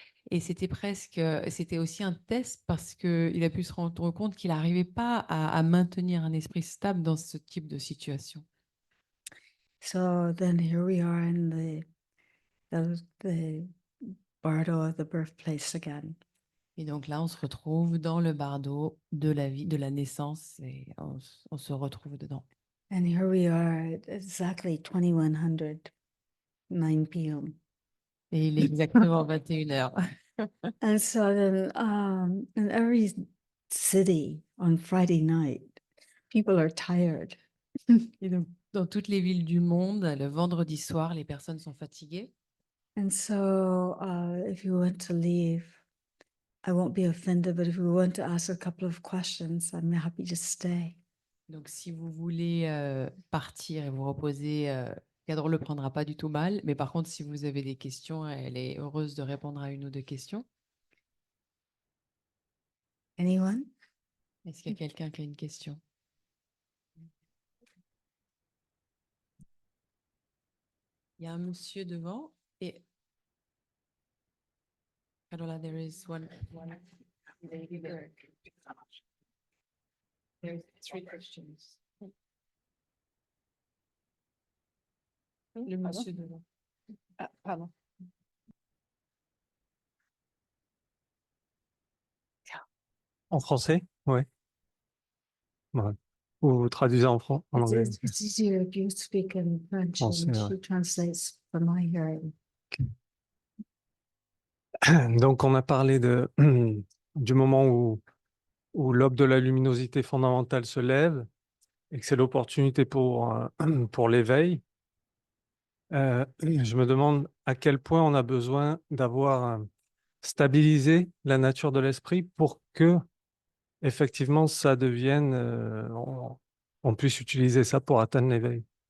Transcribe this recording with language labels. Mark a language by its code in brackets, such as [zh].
[fr] Et c'était aussi un test parce qu'il a pu se rendre compte qu'il n'arrivait pas à maintenir un esprit stable dans ce type de situation. [en] So then here we are in the bardo of the birthplace again. [fr] Et donc là, on se retrouve dans le bardo de la vie, de la naissance, et on se retrouve dedans. [en] And here we are at exactly 2100, 9 p.m. [fr] Et il est exactement 21h. [en] And so then in every city on Friday night, people are tired. [fr] Et donc, dans toutes les villes du monde, le vendredi soir, les personnes sont fatiguées. [en] And so if you want to leave, I won't be offended, but if you want to ask a couple of questions, I'm happy to stay. [fr] Donc, si vous voulez partir et vous reposer, Cadre le prendra pas du tout mal. Mais par contre, si vous avez des questions, elle est heureuse de répondre à une ou deux questions. [en] Anyone? [fr] Est-ce qu'il y a quelqu'un qui a une question? Il y a un monsieur devant et Carola, [en] there is one lady there. There's 3 questions. [fr] Le monsieur devant. Ah, pardon. En français? Oui. Ouais. Ou vous traduisez en anglais? [en] It's easier if you speak in French [fr] Français, [en] and [fr] ouais. [en] she translates for my hearing. [fr] Donc, on a parlé du moment où l'aube de la luminosité fondamentale se lève et que c'est l'opportunité pour l'éveil. Je me demande à quel point on a besoin d'avoir stabilisé la nature de l'esprit pour que, effectivement, ça devienne, on puisse utiliser ça pour atteindre l'éveil.